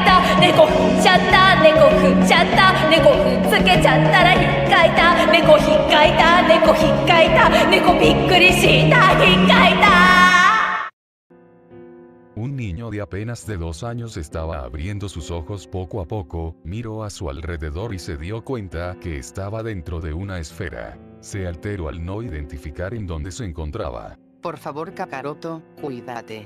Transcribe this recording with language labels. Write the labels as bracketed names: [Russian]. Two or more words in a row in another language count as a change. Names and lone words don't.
[Japanese] 猫踏んじゃった猫踏んじゃった猫踏んづけちゃったらひっかいた猫ひっかいた猫ひっかいた猫びっくりしたひっかいた。 [Spanish] Un niño de apenas de 2 años estaba abriendo sus ojos poco a poco, miró a su alrededor y se dio cuenta que estaba dentro de una esfera. Se alteró al no identificar en dónde se encontraba. Por favor, Kakaroto, cuídate.